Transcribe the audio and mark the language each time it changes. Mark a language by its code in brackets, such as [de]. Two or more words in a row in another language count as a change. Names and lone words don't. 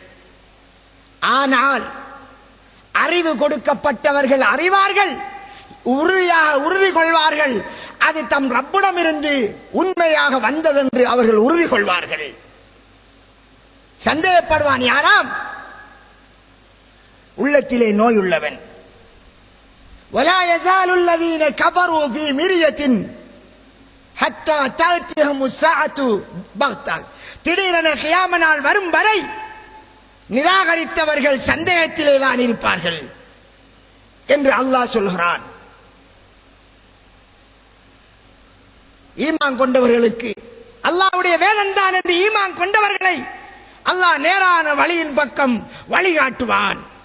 [ta] ஆனால் அறிவு கொடுக்கப்பட்டவர்கள் அறிவார்கள், உறுதி கொள்வார்கள், அது தம் ரப்பிடம் இருந்து உண்மையாக வந்ததென்று அவர்கள் உறுதி கொள்வார்கள். சந்தேகப்படுவான் யாராம்? உள்ளத்திலே நோய் உள்ளவன். [ar] ولا يزال الذين كفروا في مرية حتى تأتيهم الساعة بغتة. [ta] திடீரென கியாம நாள் வரும் வரை நிராகரித்தவர்கள் சந்தேகத்திலே தான் இருப்பார்கள் என்று அல்லாஹ் சொல்கிறான். ஈமான் கொண்டவர்களுக்கு அல்லாஹ்வுடைய வேதம் தான் என்று ஈமான் கொண்டவர்களை அல்லாஹ் நேரான வழியின் பக்கம் வழிகாட்டுவான்.